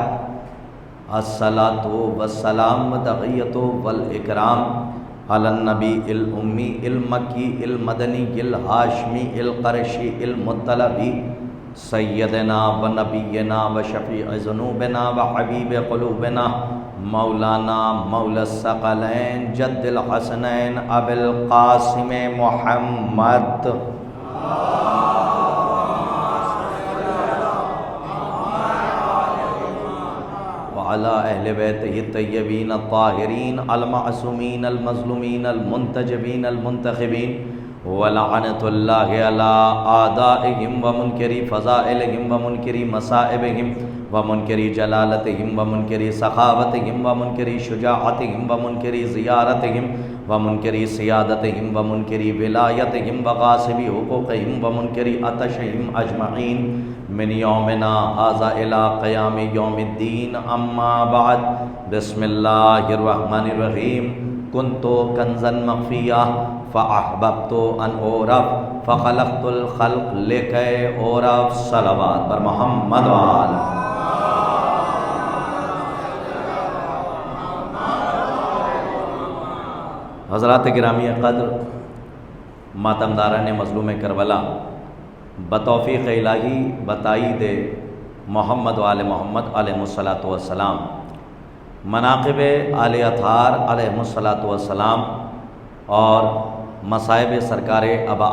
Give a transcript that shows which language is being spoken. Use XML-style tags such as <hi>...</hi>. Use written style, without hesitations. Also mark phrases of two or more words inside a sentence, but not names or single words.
<ar>الصلاۃ والسلام والتحیۃ والاکرام علی النبی الامی المکی المدنی الہاشمی القرشی المطلبی سیدنا و نبینا و شفیع ذنوبنا و حبیب قلوبنا مولانا مولا الثقلین جد الحسنین ابی القاسم محمد وعلى اہل بیتہ الطیبین الطاہرین المعصومین المظلومین المنتجبین المنتخبین ولعنۃ اللہ علی اعدائہم ومنکری فضائلہم ومنکری مصائبہم ومنکری جلالتہم ومنکری سخاوتہم ومنکری شجاعتہم ومنکری زیارتہم ومنکری سیادتہم ومنکری ولایتہم وغاصبی حقوقہم ومنکری عطشہم اجمعین من یومنا ھذا الی قیام یوم الدین۔ اما بعد، بسم اللہ الرحمن الرحیم۔ کنت کنزا مخفیا فاحببت ان اعرف فخلقت الخلق لکی اعرف۔</ar> <fa>صلوات بر محمد وآل۔</fa> <ur>حضرات گرامی قدر، ماتمداران مظلوم کربلا، بتوفیق الہی بتائید محمد و آل محمد</ur> <ar>علیہ الصلاۃ والسلام،</ar> <ur>مناقب آل اطہار</ur> <ar>علیہ الصلاۃ والسلام</ar> <ur>اور مصائب سرکار ابا</ur>